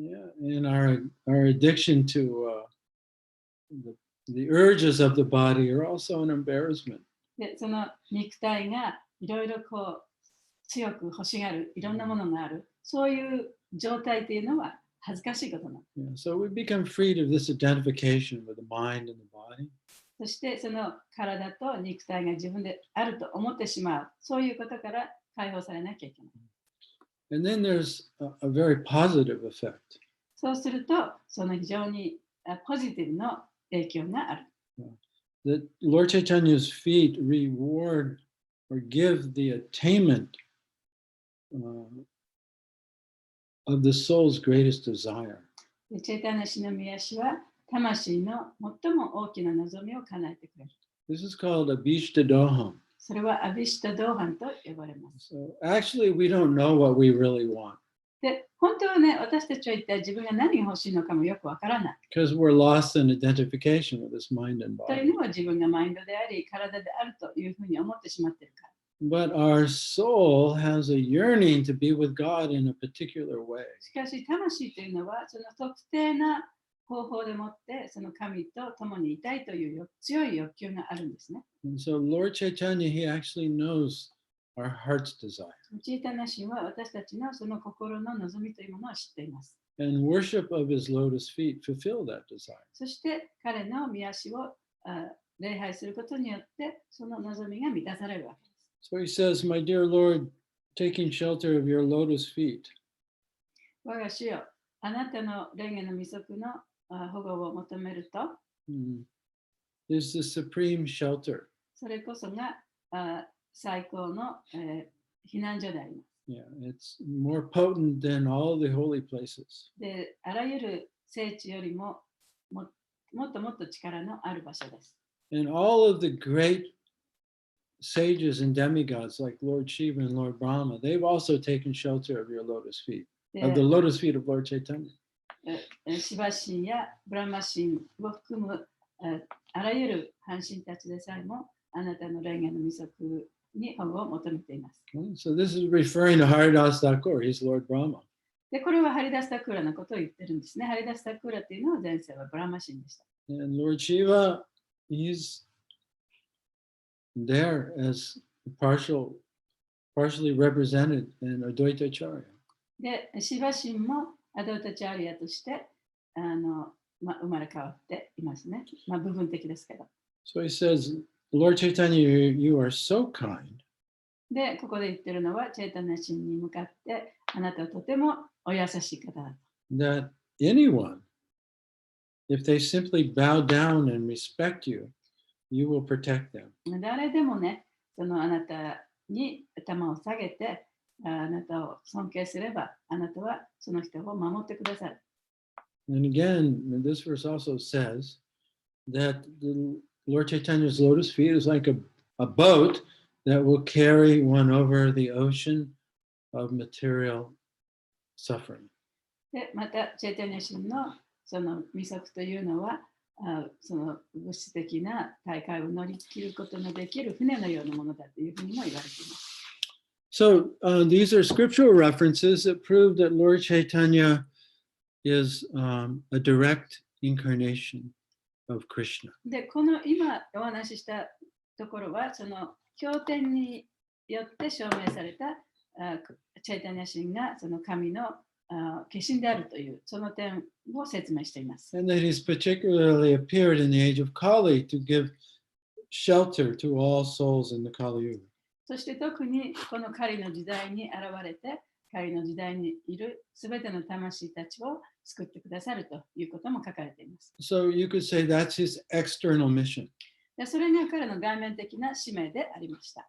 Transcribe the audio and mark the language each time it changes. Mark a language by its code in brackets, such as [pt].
[en] Yeah, and our addiction to the urges of the body are also an embarrassment. [ja] で、その肉体がいろいろこう強く欲しがる、いろんなものがある、そういう状態というのは恥ずかしいことなんです。 [en] Yeah, so we become freed of this identification with the mind and the body. [ja] そしてその体と肉体が自分であると思ってしまう、そういうことから解放されなきゃいけない。 [en] And then there's a very positive effect. [ja] そうすると、その非常にポジティブな影響がある。 [en] That Lord Chaitanya's feet reward or give the attainment of the soul's greatest desire. [ja] チェイタニア神の御足は魂の最も大きな望みを叶えてくれる。 [en] This is called Abhishtadoham. [ja] それはアビシタドーハンと呼ばれます。 [en] So actually, we don't know what we really want [ja] で、本当はね、私たちは一体自分が何が欲しいのかもよくわからない。 [en] because we're lost in identification with this mind and [ja] とい [en] body. [ja] うのは自分がマインドであり、体であるというふうに思ってしまっているから。 [en] But our soul has a yearning to be with God in a particular way. [ja] しかし、魂というのは、その特定な方法でもって、その神と共にいたいという強い欲求があるんですね。 [en] And so Lord Chaitanya, he actually knows our heart's desire. [ja] チェイタニア神は私たちのその心の望みというものを知っています。 [en] And worship of his lotus feet fulfill that desire. [ja] そして彼の御足を礼拝することによってその望みが満たされるわけです。 [en] So he says, My dear Lord, taking shelter of your lotus feet, [ja] 我が主よ、あなたの霊下の御足の保護を求めると、 [en] is the supreme shelter. [ja] それこそが最高の、避難所であります。 [en] Yeah, it's more potent than all the holy places. [ja] で、あらゆる聖地よりももっともっと力のある場所です。 [en] And all of the great sages and demigods like Lord Shiva and Lord Brahma, they've also taken shelter of your lotus feet, of the lotus feet of Lord Chaitanya. [ja] シバ神やブラマ神を含むあらゆる半神たちでさえもあなたの霊下の御足に保護を求めています。 [en] So this is referring to Haridas Thakur, he's Lord Brahma. [ja] で、これはハリダスタクーラのことを言ってるんですね。ハリダスタクーラというのは前世はブラマ神でした。 [en] And Lord Shiva, he's there as partially represented in Advaita Acharya. [ja] で、シバ神もアドウタチャーリアとして生まれ変わっていますね。部分的ですけど。 [en] So he says, Lord Chaitanya, you are so kind. [ja] で、ここで言ってるのは、チェイタニア神に向かって、あなたはとてもお優しい方だと。 [en] That anyone, if they simply bow down and respect you, you will protect them. [ja] 誰でもね、そのあなたに頭を下げて、あなたを尊敬すれば、あなたはその人を守ってくださる。 [en] And again, this verse also says that the Lord Chaitanya's lotus feet is like a boat that will carry one over the ocean of material suffering. [ja] で、また、チェイタニア神のその御足というのは、その物質的な大海を乗り切ることのできる船のようなものだというふうにも言われています。 [en] So these are scriptural references that prove that Lord Chaitanya is a direct incarnation of Krishna. [ja] で、この今お話ししたところは、その経典によって証明されたチェイタニア神がその神の化身であるというその点を説明しています。 [en] And that he's particularly appeared in the age of Kali to give shelter to all souls in the Kali Yuga. [ja] そして特にこの狩りの時代に現れて、狩りの時代にいるすべての魂たちを救ってくださるということも書かれています。 [en] So you could say that's his external mission. [ja] でそれが彼の外面的な使命でありました。